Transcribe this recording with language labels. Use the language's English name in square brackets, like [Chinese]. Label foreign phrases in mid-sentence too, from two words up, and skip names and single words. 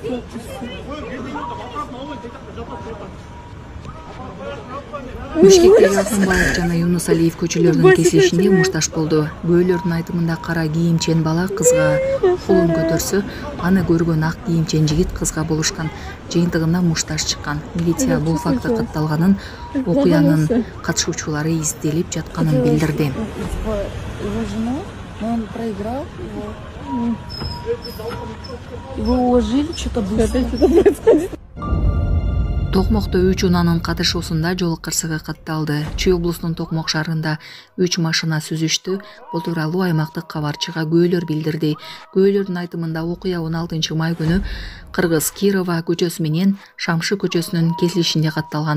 [Kyrgyz] Бишкектеги Акынбаев жана Юнус Алиев көчөлөрүнүн кесилишинде мушташ болду. Күбөлөрдүн айтымында кара кийимчен бала кызга колун көтөрсө, аны көргөн ак кийимчен жигит кызга болушкан. Жыйынтыгында мушташ чыккан. Милиция бул факты катталганын, окуянын катышуучулары изделип жатканын билдирди. [Russian] Он проиграл его уложили, что-то происходит. [Kyrgyz] Токмокто 3 унаанын катышуусунда жол кырсыгы катталды. Чүй облусунун Токмок шаарында 3 машина сүзүштү. Бул тууралуу аймактык кабарчыга күбөлөр билдирди. Күбөлөрдүн айтымында окуя 16 май күнү Кыргыз Кирова көчөсү менен Шамшы көчөсүнүн кесилишинде катталган.